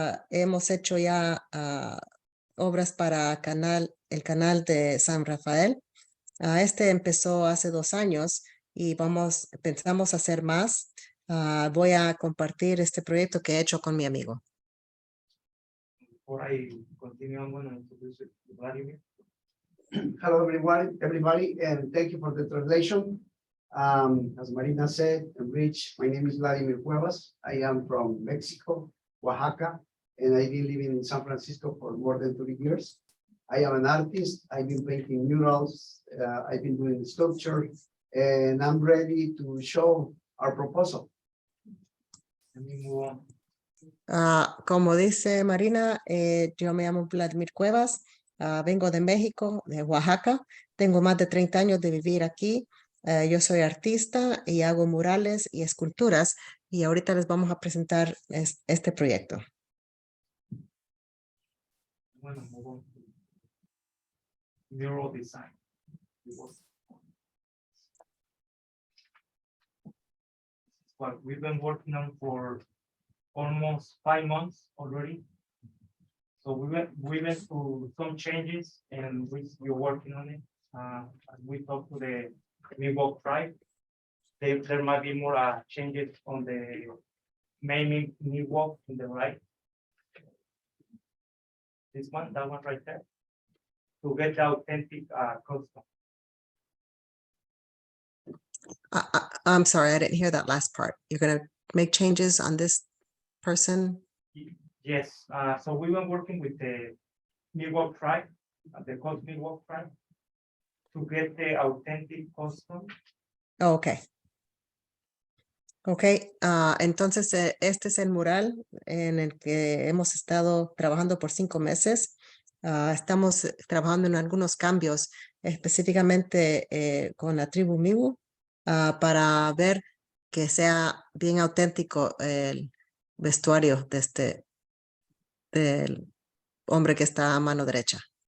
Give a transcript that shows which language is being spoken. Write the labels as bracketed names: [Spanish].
[Spanish] Hemos hecho ya obras para el canal de San Rafael. Este empezó hace 2 años y pensamos hacer más. Voy a compartir este proyecto que he hecho con mi amigo. [English] Before I continue, I'm going to introduce it to Vladimir. Hello, everybody, and thank you for the translation. As Marina said, and Rich, my name is Vladimir Cuevas. I am from Mexico, Oaxaca, and I've been living in San Francisco for more than 30 years. I am an artist. I've been painting murals. I've been doing sculpture, and I'm ready to show our proposal. Let me move on. [Spanish] Como dice Marina, yo me llamo Vladimir Cuevas. Vengo de México, de Oaxaca. Tengo más de 30 años de vivir aquí. Yo soy artista y hago murales y esculturas. Y ahorita les vamos a presentar este proyecto. [English] Bueno, move on to mural design. What we've been working on for almost 5 months already. So we went through some changes and we're working on it. We talked to the Miwok tribe. There might be more changes on the main Miwok in the right. This one, that one right there. To get the authentic custom. I'm sorry, I didn't hear that last part. You're going to make changes on this person? Yes, so we've been working with the Miwok tribe, the Coast Miwok tribe, to get the authentic custom. Oh, okay. [Spanish] Ok, entonces este es el mural en el que hemos estado trabajando por 5 meses. Estamos trabajando en algunos cambios, específicamente con la tribu Miwu, para ver que sea bien auténtico el vestuario del hombre que está a mano derecha.